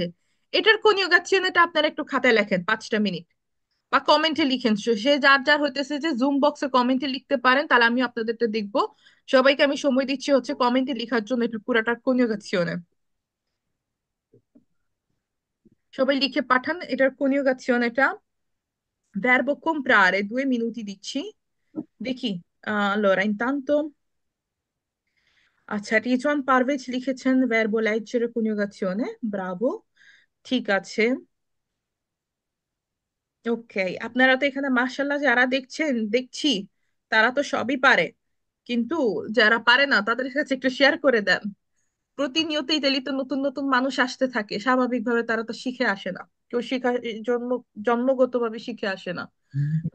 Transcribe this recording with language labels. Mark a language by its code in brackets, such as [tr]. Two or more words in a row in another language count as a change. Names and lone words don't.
[bn] এটার কনিউগেশন এটা আপনারা একটু খাতায় লেখেন 5টা মিনিট, বা কমেন্টে লিখেন। সে যার যার হইতেছে যে জুম বক্সে কমেন্টে লিখতে পারেন, তাহলে আমি আপনাদেরটা দেখবো। সবাইকে আমি সময় দিচ্ছি হচ্ছে কমেন্টে লেখার জন্য এটা পুরাটা কনিউগেশনে। সবাই লিখে পাঠান এটার কনিউগেশন। এটা [it] verbo comprare, 2 minuti [bn] দিচ্ছি, দেখি। [it] allora intanto, [bn] আচ্ছা, রিজওয়ান পারভেজ লিখেছেন [it] verbo leggere coniugazione, [bn] ব্রাভো, ঠিক আছে। ওকে, আপনারা তো এখানে মাশাল্লাহ যারা দেখছেন দেখছি তারা তো সবই পারে, কিন্তু যারা পারে না তাদের কাছে একটু শেয়ার করে দেন। প্রতিনিয়ত ইতালিতে নতুন নতুন মানুষ আসতে থাকে, স্বাভাবিকভাবে তারা তো শিখে আসে না, কেউ শিখা জন্ম জন্মগতভাবে শিখে আসে না, তো